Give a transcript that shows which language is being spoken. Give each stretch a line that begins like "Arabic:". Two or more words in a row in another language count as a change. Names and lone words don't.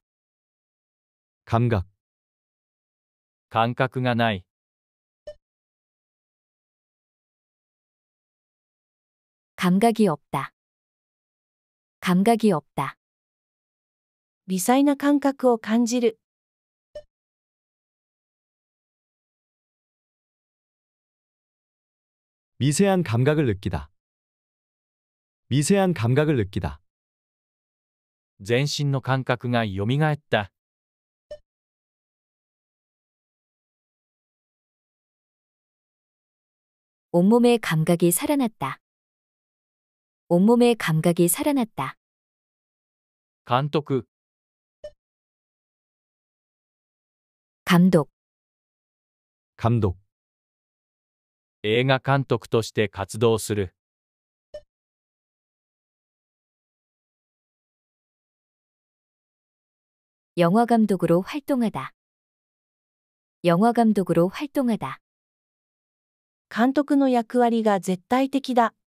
Korean: 감각,
Japanese: 感覚がない。
Korean: 감각이 없다. 감각이 없다.
Japanese: 微細な感覚を感じる。
Korean: 미세한 감각을 느끼다. 미세한 감각을 느끼다.
Japanese: 全身の感覚がよみがえった。
Korean: 온몸의 감각이 살아났다. 온몸의 감각이 살아났다.
Japanese: 監督、
Korean: 감독, 감독,
Japanese: 映画監督として活動する。
Korean: 영화 감독으로 활동하다. 영화 감독으로 활동하다.
Japanese: 監督の役割が絶対的だ。